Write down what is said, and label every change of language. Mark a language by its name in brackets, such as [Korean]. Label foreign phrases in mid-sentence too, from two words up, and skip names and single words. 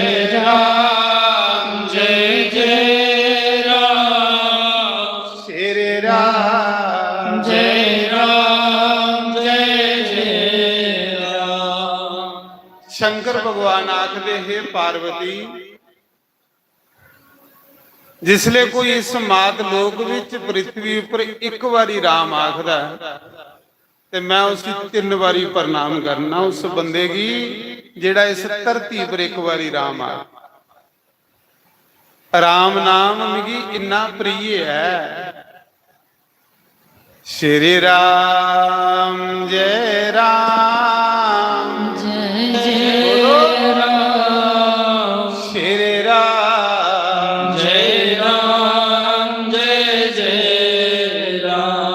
[Hindi] राम जय जय राम श्री राम जय राम जय जय राम [Dogri] शंकर भगवान आखदे हे पार्वती जिसले कोई इस मात लोक विच पृथ्वी उपर एक बारी राम आखदा ते मैं उसी 3 बारी प्रणाम करना उस बंदे की जेड़ा इस धरती पर एक बारी राम आ राम नाम मिगी इन्ना प्रिय है [Hindi] श्री राम जय राम जय जय राम श्री राम जय राम जय जय राम